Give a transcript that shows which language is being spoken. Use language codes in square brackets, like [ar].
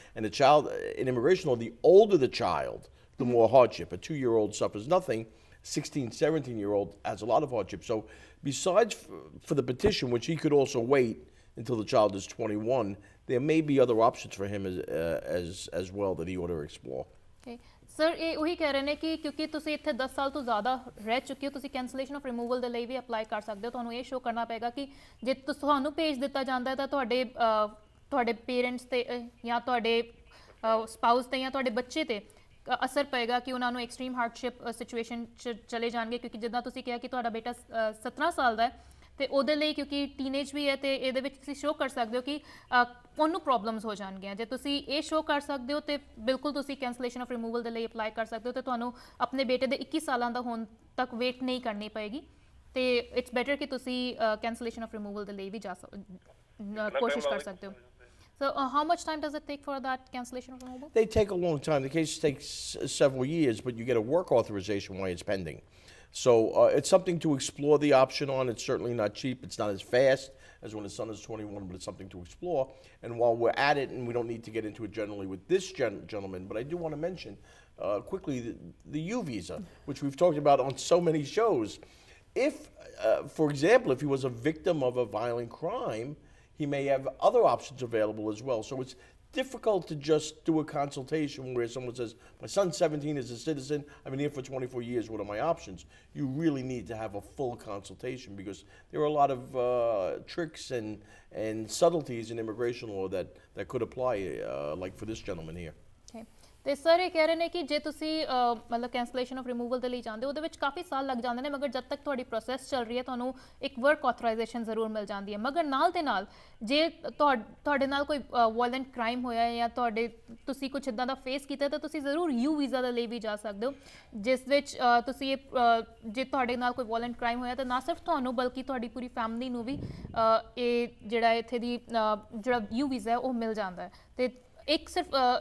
[en] And the child, in immigration law, the older the child, the more hardship. A 2-year-old suffers nothing. 16, 17-year-old has a lot of hardship. So besides for the petition, which he could also wait until the child is 21, there may be other options for him as well that he ought to explore. Okay. [pa] Sir, ਇਹ ਉਹੀ ਕਹਿ ਰਹੇ ਨੇ ਕਿ ਕਿਉਂਕਿ ਤੁਸੀਂ ਇੱਥੇ 10 ਸਾਲ ਤੋਂ ਜ਼ਿਆਦਾ ਰਹਿ ਚੁੱਕੇ ਹੋ, ਤੁਸੀਂ ਕੈਂਸਲੇਸ਼ਨ ਆਫ ਰਿਮੂਵਲ ਦੇ ਲਈ ਵੀ ਅਪਲਾਈ ਕਰ ਸਕਦੇ ਹੋ। ਤੁਹਾਨੂੰ ਇਹ ਸ਼ੋ ਕਰਨਾ ਪਏਗਾ ਕਿ ਜੇ ਤੁਹਾਨੂੰ ਭੇਜ ਦਿੱਤਾ ਜਾਂਦਾ ਹੈ ਤਾਂ ਤੁਹਾਡੇ ਪੇਰੈਂਟਸ ਤੇ ਜਾਂ ਤੁਹਾਡੇ ਸਪਾਊਸ ਤੇ ਜਾਂ ਤੁਹਾਡੇ ਬੱਚੇ ਤੇ ਅਸਰ ਪਏਗਾ ਕਿ ਉਹਨਾਂ ਨੂੰ ਐਕਸਟ੍ਰੀਮ ਹਾਰਡਸ਼ਿਪ ਸਿਚੁਏਸ਼ਨ 'ਚ ਚਲੇ ਜਾਣਗੇ, ਕਿਉਂਕਿ ਜਿੱਦਾਂ ਤੁਸੀਂ ਕਿਹਾ ਕਿ ਤੁਹਾਡਾ ਬੇਟਾ 17 ਸਾਲ ਦਾ ਹੈ ਤੇ ਉਹਦੇ ਲਈ ਕਿਉਂਕਿ ਟੀਨੇਜ ਵੀ ਹੈ, ਤੇ ਇਹਦੇ ਵਿੱਚ ਤੁਸੀਂ ਸ਼ੋਅ ਕਰ ਸਕਦੇ ਹੋ ਕਿ ਉਹਨੂੰ ਪ੍ਰੋਬਲਮਸ ਹੋ ਜਾਣਗੀਆਂ। ਜੇ ਤੁਸੀਂ ਇਹ ਸ਼ੋਅ ਕਰ ਸਕਦੇ ਹੋ ਤੇ ਬਿਲਕੁਲ ਤੁਸੀਂ ਕੈਂਸਲੇਸ਼ਨ ਆਫ ਰਿਮੂਵਲ ਦੇ ਲਈ ਅਪਲਾਈ ਕਰ ਸਕਦੇ ਹੋ, ਤੇ ਤੁਹਾਨੂੰ ਆਪਣੇ ਬੇਟੇ ਦੇ 21 ਸਾਲਾਂ ਦਾ ਹੋਣ ਤੱਕ ਵੇਟ ਨਹੀਂ ਕਰਨੀ ਪਏਗੀ, ਤੇ [en] it's better [pa] ਕਿ ਤੁਸੀਂ ਕੈਂਸਲੇਸ਼ਨ ਆਫ ਰਿਮੂਵਲ ਦੇ ਲਈ ਵੀ ਕੋਸ਼ਿਸ਼ ਕਰ ਸਕਦੇ ਹੋ। [en] So how much time does it take for that cancellation of removal? They take a long time. The case takes several years, but you get a work authorization while it's pending. So it's something to explore the option on. It's certainly not cheap. It's not as fast as when his son is 21, but it's something to explore. And while we're at it, and we don't need to get into it generally with this gentleman, but I do want to mention quickly the U visa, which we've talked about on so many shows. If, for example, if he was a victim of a violent crime, he may have other options available as well. So it's difficult to just do a consultation where someone says, my son's 17, is a citizen, I've been here for 24 years, what are my options? You really need to have a full consultation because there are a lot of tricks and subtleties in immigration law that could apply, like for this gentleman here. Okay. [pa] ਤੇ sir ਇਹ ਕਹਿ ਰਹੇ ਨੇ ਕਿ ਜੇ ਤੁਸੀਂ ਮਤਲਬ cancellation of removal ਦੇ ਲਈ ਜਾਂਦੇ ਹੋ ਉਹਦੇ ਵਿੱਚ ਕਾਫੀ ਸਾਲ ਲੱਗ ਜਾਂਦੇ ਨੇ ਮਗਰ ਜਦ ਤੱਕ ਤੁਹਾਡੀ ਪ੍ਰੋਸੈਸ ਚੱਲ ਰਹੀ ਹੈ ਤੁਹਾਨੂੰ ਇੱਕ ਵਰਕ ਆਥੋਰਾਈਜੇਸ਼ਨ ਜ਼ਰੂਰ ਮਿਲ ਜਾਂਦੀ ਹੈ ਮਗਰ ਨਾਲ ਦੇ ਨਾਲ ਜੇ ਤੁਹਾਡੇ ਨਾਲ ਕੋਈ ਵਾਇਲੈਂਟ ਕ੍ਰਾਈਮ ਹੋਇਆ ਜਾਂ ਤੁਸੀਂ ਕੁਝ ਇੱਦਾਂ ਦਾ ਫੇਸ ਕੀਤਾ ਤਾਂ ਤੁਸੀਂ ਜ਼ਰੂਰ ਯੂ ਵੀਜ਼ਾ ਦੇ ਲਈ ਵੀ ਜਾ ਸਕਦੇ ਹੋ ਜਿਸ ਵਿੱਚ ਤੁਸੀਂ ਜੇ ਤੁਹਾਡੇ ਨਾਲ ਕੋਈ ਵਾਇਲੈਂਟ ਕ੍ਰਾਈਮ ਹੋਇਆ ਤਾਂ ਨਾ ਸਿਰਫ ਤੁਹਾਨੂੰ ਬਲਕਿ ਤੁਹਾਡੀ ਪੂਰੀ ਫੈਮਿਲੀ ਨੂੰ ਵੀ ਇਹ ਜਿਹੜਾ ਇੱਥੇ ਦੀ ਜਿਹੜਾ ਯੂ ਵੀਜ਼ਾ ਹੈ ਉਹ ਮਿਲ ਜਾਂਦਾ ਹੈ ਤੇ ਇੱਕ ਸਿਰਫ